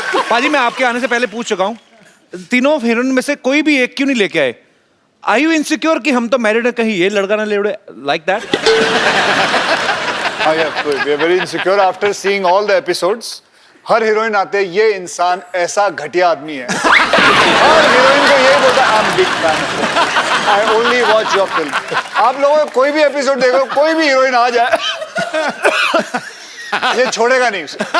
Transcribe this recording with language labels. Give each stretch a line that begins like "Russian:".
Hindi: पाजी मैं आपके आने से पहले पूछ चुका हूं, तीनों हीरोइन में से कोई भी एक क्यों नहीं लेके आए?
English: Are you insecure
Hindi: कि हम तो मैरिड है, कहीं ये लड़का ना ले उड़े,
English: like that? we are very insecure after seeing all the episodes.
Hindi: हर heroine आते ये इंसान ऐसा घटिया आदमी है, हर हीरोइन को यही बोलता है,
English: I'm big fan. I only watch your film.
Hindi: आप लोगों को कोई भी एपिसोड देखो, कोई भी हीरोइन आ जाए, ये छोड़ेगा नहीं उसे।